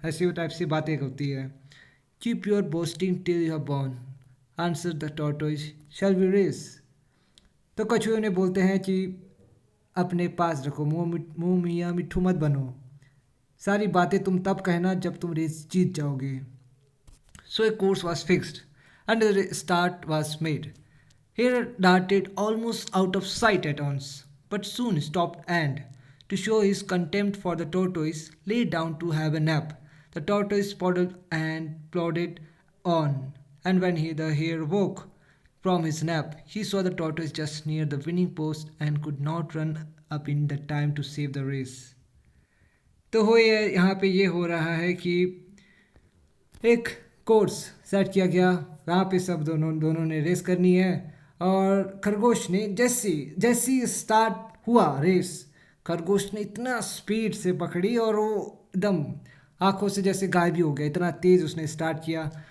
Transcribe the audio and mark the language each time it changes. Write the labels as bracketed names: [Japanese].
[Hindi] ऐसी टाइप से बातें होती है। [English] Keep your boasting till you are born, answer the tortoise, shall we race. [Hindi] तो कछुए उन्हें बोलते हैं कि अपने पास रखो, मुंह मियाँ मिट्ठू मत बनो। सारी बातें तुम तब कहना जब तुम रेस जीत जाओगे। [English] So a course was fixed, and the start was made. Hare darted almost out of sight at once, but soon stopped and, to show his contempt for the tortoise, lay down to have a nap. The tortoise paddled and plodded on, and when the hare woke from his nap, he saw the tortoise just near the winning post and could not run up in the time to save the race. [Hindi] तो हो ये यहाँ पे ये हो रहा है कि एक कोर्स सेट किया गया। वहाँ पे सब दोनों दोनों ने रेस करनी है। और खरगोश ने जैसी जैसी स्टार्ट हुआ रेस, खरगोश ने इतना स्पीड से पकड़ी और वो एकदम आंखों से जैसे गायब ही हो गया, इतना तेज़ उसने स्टार्ट किया।